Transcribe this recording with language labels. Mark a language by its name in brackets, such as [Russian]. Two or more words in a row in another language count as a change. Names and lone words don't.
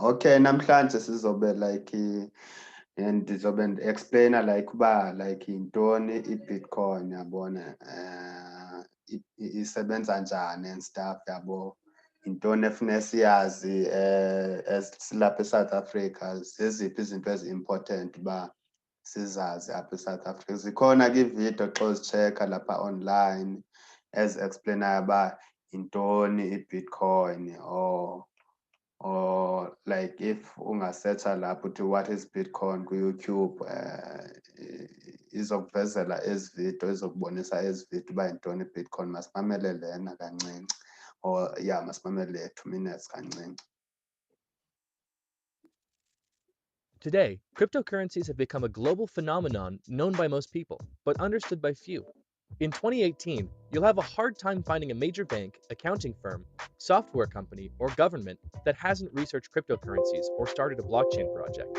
[Xhosa] Okay, namhlanje sizobe like ndizobe ndi-explainer like uba like yintoni i-Bitcoin yabona, isebenza njani [English] and stuff [Xhosa] yabo. Yintoni efuneka siyazi as silapha eSouth Africa, zeziphi izinto ezi-important uba sizazi apha eSouth Africa. Zikhona ke iividiyo xa uzitshekha lapha online ezi-explainayo uba yintoni i-Bitcoin or like if ungasetsha lapho uthi [English] what is Bitcoin [Xhosa] kuYouTube, izokuvezela ezi vidiyo, izokubonisa ezi vidiyo uba yintoni i-Bitcoin. Masimamele lena kancinci or yeah, masimamele 2 minutes kancinci. [English] Today, cryptocurrencies have become a global phenomenon known by most people, but understood by few. In 2018, you'll have a hard time finding a major bank, accounting firm, software company, or government that hasn't researched cryptocurrencies or started a blockchain project.